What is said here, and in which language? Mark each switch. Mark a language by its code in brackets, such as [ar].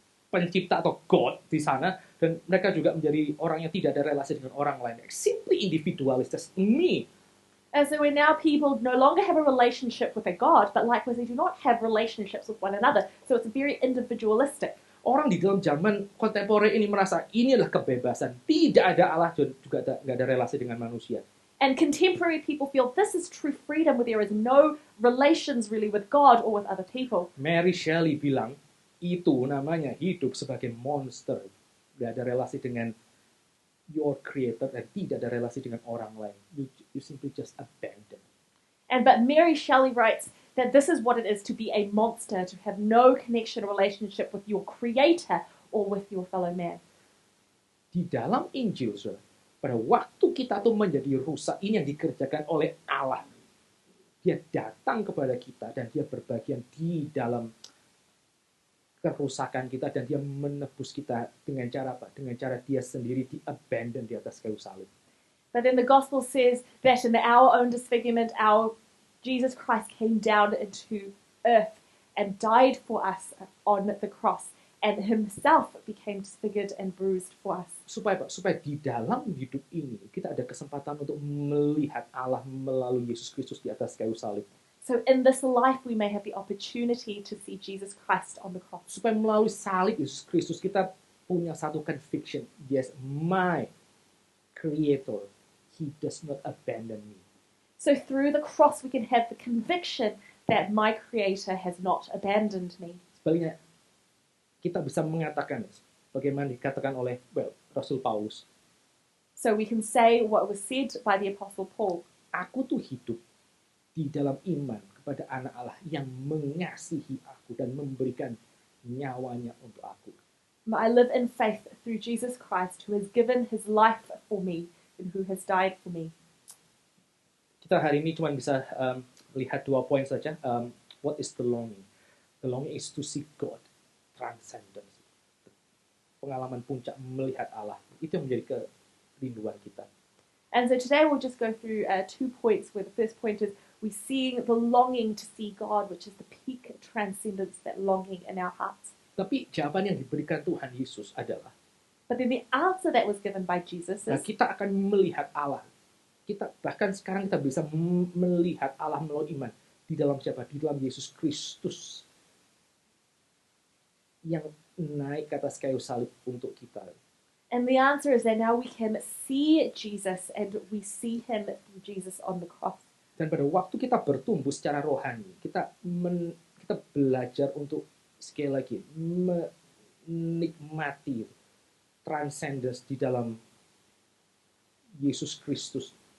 [id] pencipta atau God di sana, dan mereka juga menjadi orang yang tidak ada relasi dengan orang lain. [en] Simply individualis, just me. And so we're now people no longer have a relationship with a God, but likewise they do not have relationships with one another. So it's very individualistic. [id] Orang di dalam zaman kontemporer ini merasa ini adalah kebebasan. Tidak ada Allah dan juga nggak ada relasi dengan manusia. [en] And contemporary people feel this is true freedom, where there is no relations really with God or with other people. [id] Mary Shelley bilang, itu namanya hidup sebagai monster. Gak ada relasi dengan [en] your creator [id] dan tidak ada relasi dengan orang lain. [en] You simply just abandon. But Mary Shelley writes that this is what it is to be a monster, to have no connection or relationship with your creator or with your fellow man. [id] Di dalam Injil, saudara, pada waktu kita tuh menjadi rusak, ini yang dikerjakan oleh Allah. Dia datang kepada kita dan dia berbagian di dalam kerusakan kita, dan dia menebus kita dengan cara apa? Dengan cara dia sendiri di-abandon di atas kayu salib. [en] But then the gospel says that in our own disfigurement, our Jesus Christ came down into earth and died for us on the cross, and himself became disfigured and bruised for us. [id] Supaya di dalam hidup ini kita ada kesempatan untuk melihat Allah melalui Yesus Kristus di atas kayu salib. [en] So in this life we may have the opportunity to see Jesus Christ on the cross. [id] Supaya melalui salib Yesus Kristus kita punya satu conviction. [en] Yes, my creator, he does not abandon me. So through the cross we can have the conviction that my creator has not abandoned me. [id] Sebaliknya, kita bisa mengatakan bagaimana dikatakan oleh Rasul Paulus. [en] So we can say what was said by the Apostle Paul. [id] Aku tuh hidup di dalam iman kepada anak Allah yang mengasihi aku dan memberikan nyawanya untuk aku. [en] I live in faith through Jesus Christ, who has given his life for me and who has died for me. [id] Kita hari ini cuma bisa melihat 2 poin saja. [en] What is the longing? The longing is to see God, transcendence. [id] Pengalaman puncak melihat Allah. Itu yang menjadi kerinduan kita. [en] And so today we'll just go through 2 points, where the first point is we seeing the longing to see God, which is the peak transcendence, that longing in our hearts. [id] Tapi jawaban yang diberikan Tuhan Yesus adalah, [en] But then the answer that was given by Jesus is, [id] kita akan melihat Allah. Bahkan sekarang kita bisa melihat Allah melalui iman. Di dalam siapa? Di dalam Yesus Kristus. Yang naik ke atas kayu salib untuk kita. [en] and the answer is that now we can see Jesus, and we see him through Jesus on the cross. [id] Dan pada waktu kita bertumbuh secara rohani, kita belajar untuk sekali lagi menikmati transcendence di dalam Yesus Kristus.